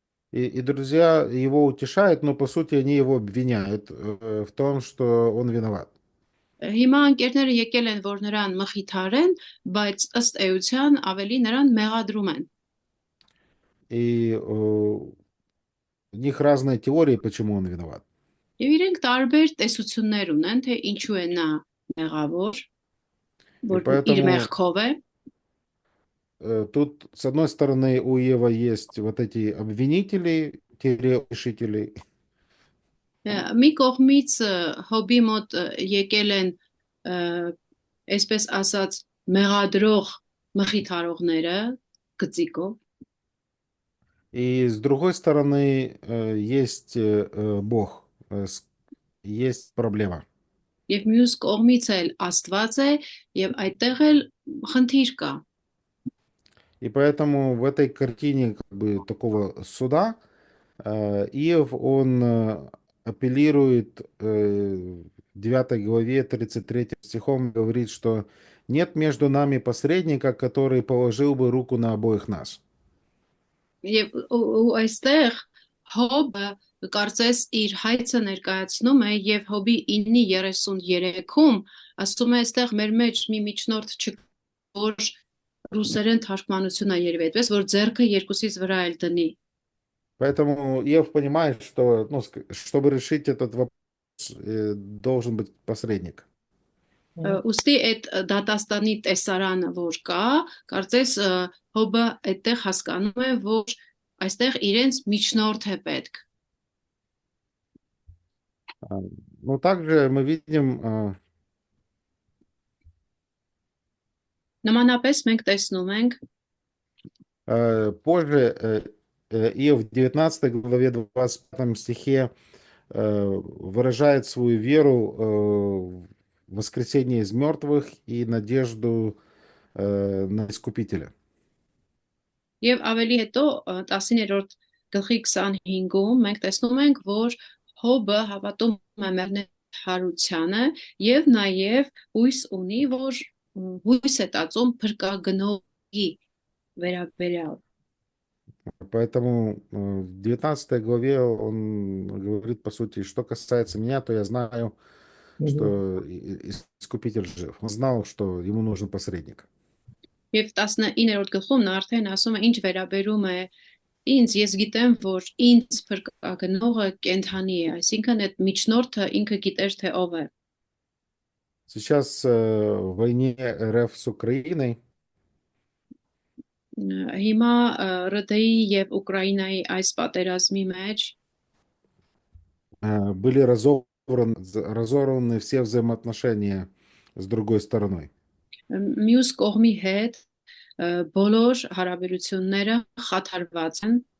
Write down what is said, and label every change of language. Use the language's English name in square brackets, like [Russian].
[Russian] и друзья его утешают, но по сути они его обвиняют в том, что он виноват. [Armenian] Հիմա ընկերները եկել են, որ նրան մխիթարեն, բայց ըստ էության ավելի նրան մեղադրում են։ [Russian] И у них разные теории, почему он виноват. [Armenian] Եվ իրենք տարբեր տեսություններ ունեն, թե ինչու է նա մեղավոր, որ իր մեղքով է։ [Russian] Тут, с одной стороны, у Ева есть вот эти обвинители, решители. [Armenian] Մի կողմից Հոբի մոտ եկել են այսպես ասած մեղադրող մխիթարողները գծիկով [Russian] И с другой стороны, есть Бог, есть проблема. [Armenian] Եվ մյուս կողմից էլ Աստված է եւ այդտեղ էլ խնդիր կա։ [Russian] И поэтому в этой картине как бы такого суда Иов, он апеллирует в 9 главе 33 стихом, говорит, что нет между нами посредника, который положил бы руку на обоих нас. [Armenian] Եվ այստեղ Հոբը կարծես իր հայցը ներկայացնում է եւ Հոբի 9:33-ում ասում է այստեղ մեր մեջ մի միջնորդ չկա, որ ռուսերեն թարգմանությունն է երևի այդպես, որ ձեռքը երկուսից վրա էլ դնի։ [Russian] Поэтому Иов понимает, что, ну, чтобы решить этот вопрос, должен быть посредник. [Armenian] Ուստի այդ դատաստանի տեսարանը որ կա, կարծես Հոբը այդտեղ հասկանում է, որ այստեղ իրենց միջնորդ է պետք։ [Russian] Но также мы видим [Armenian] Նմանապես մենք տեսնում ենք [Russian] позже Иов в 19 главе 25 стихе выражает свою веру в воскресение из мертвых и надежду на Искупителя. [Armenian] Եվ ավելի հետո 10-րդ գլխի 25-ում մենք տեսնում ենք, որ Հոբը հավատում է մեռների հարությանը եւ նաեւ հույս ունի, որ հույս է տածում փրկագնողի վերաբերյալ։ [Russian] Поэтому в 19 главе он говорит, по сути, что касается меня, то я знаю, что Искупитель жив. Он знал, что ему нужен посредник. [Armenian] Եվ 19-րդ գլխում նա արդեն ասում է ինչ վերաբերում է ինձ, ես գիտեմ, որ ինձ փրկագնողը կենթանի է, այսինքն այդ միջնորդը ինքը գիտեր թե ով է։ [Russian] Сейчас в войне РФ с Украиной [Armenian] Հիմա ՌԴ-ի եւ Ուկրաինայի այս պատերազմի մեջ [Russian] были разорваны все взаимоотношения с другой стороной. [Armenian] մյուս կողմի հետ բոլոր հարաբերությունները խաթարված են